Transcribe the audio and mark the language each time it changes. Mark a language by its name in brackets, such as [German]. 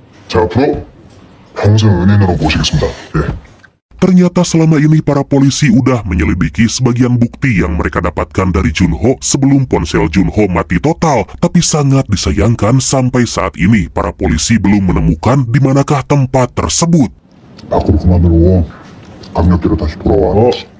[Korean] 자, 앞으로 평생 은인으로 모시겠습니다. 예. [Indonesian] Ternyata selama ini para polisi udah menyelidiki sebagian bukti yang mereka dapatkan dari Junho sebelum ponsel Junho mati total. Tapi sangat disayangkan sampai saat ini para polisi belum menemukan di manakah tempat tersebut. [Korean] 밖으로 그만두고 강력기로 다시 돌아와.